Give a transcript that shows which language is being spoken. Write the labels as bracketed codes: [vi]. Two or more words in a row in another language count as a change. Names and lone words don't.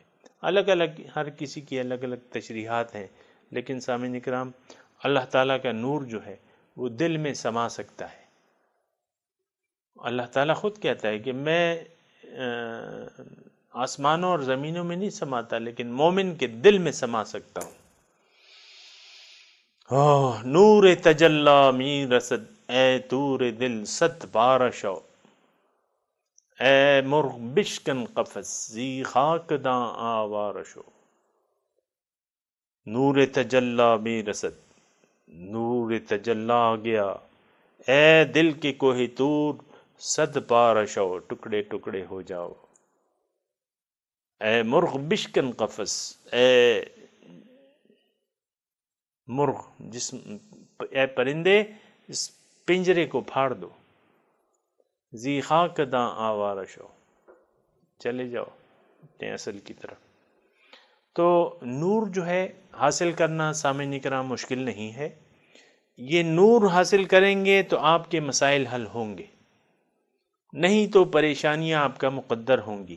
[ur] الگ الگ ہر کسی کی الگ الگ تشریحات ہیں، لیکن سامعین اکرام، اللہ تعالیٰ کا نور جو ہے وہ دل میں سما سکتا ہے۔ اللہ تعالیٰ خود کہتا ہے کہ میں آسمانوں اور زمینوں میں نہیں سماتا، لیکن مومن کے دل میں سما سکتا ہوں۔ [fa] نور تجلی می رسد، اے تور دل صد بار شو، اے مرغ بشکن قفس زی خاک داں آوار شو۔ نور تجلی می رسد، [ur] نور تجلی آ گیا، اے دل کے کوہ طور [fa] صد بار شو، [ur] ٹکڑے ٹکڑے ہو جاؤ۔ [fa] اے مرغ بشکن قفس، [ur] اے مرغ اے پرندے، اس پنجرے کو پھاڑ دو۔ [fa] ذی خاک داں آوار شو، [ur] چلے جاؤ اپنے اصل کی طرف۔ تو نور جو ہے حاصل کرنا سامعین کرام مشکل نہیں ہے، یہ نور حاصل کریں گے تو آپ کے مسائل حل ہوں گے، نہیں تو پریشانیاں آپ کا مقدر ہوں گی۔